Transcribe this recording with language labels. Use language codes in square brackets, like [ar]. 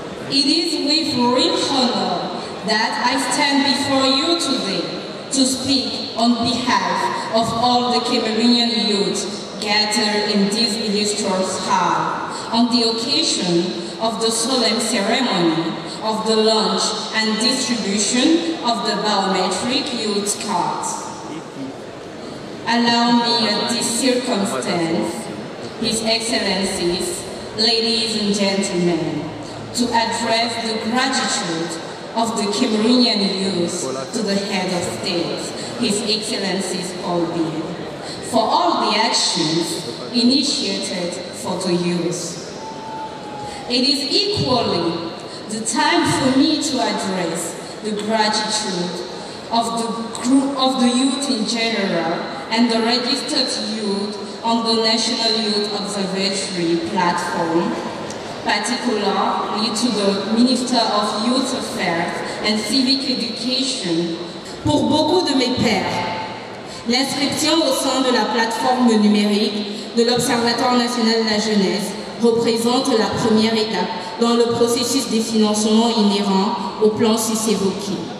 [en] it is with real honor that I stand before you today to speak on behalf of all the Cameroonian youth gathered in this illustrious hall on the occasion of the solemn ceremony of the launch and distribution of the biometric youth cards. Allow me at this circumstance, His Excellencies, ladies and gentlemen, to address the gratitude of the Cameroonian youth to the head of state, His Excellencies Paul Biya, for all the actions initiated for the youth. It is equally the time for me to address the gratitude of the youth in general and the registered youth on the National Youth Observatory platform, particularly to the Minister of Youth Affairs and Civic Education. [fr] Pour beaucoup de mes pairs, l'inscription au sein de la plateforme numérique de l'Observatoire national de la jeunesse représente la première étape dans le processus des financements inhérents au plan sus-évoqué.